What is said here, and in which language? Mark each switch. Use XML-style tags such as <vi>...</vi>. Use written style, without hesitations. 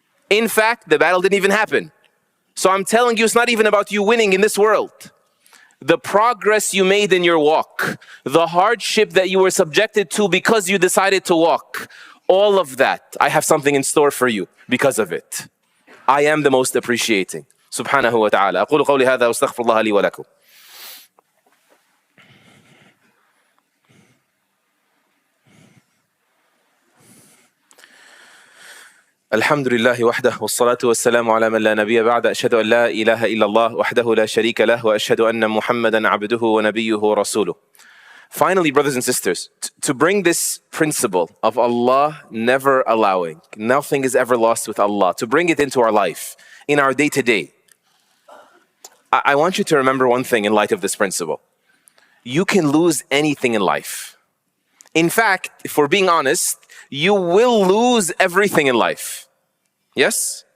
<en>In fact, the battle didn't even happen. So I'm telling you, it's not even about you winning in this world. The progress you made in your walk, the hardship that you were subjected to because you decided to walk, all of that, I have something in store for you because of it. I am the most appreciating. Subhanahu wa ta'ala.</en> <ar>أقول قولي هذا واستغفر الله لي ولكم. الحمد لله وحده والصلاة والسلام على من لا نبي بعد أشهد أن لا إله إلا الله وحده لا شريك له وأشهد أن محمدا عبده ونبيه ورسوله.</ar> <en>Finally, brothers and sisters, to bring this principle of Allah never allowing, nothing is ever lost with Allah, to bring it into our life, in our day-to-day, I want you to remember one thing in light of this principle. You can lose anything in life. In fact, if we're being honest, you will lose everything in life. Yes?</en>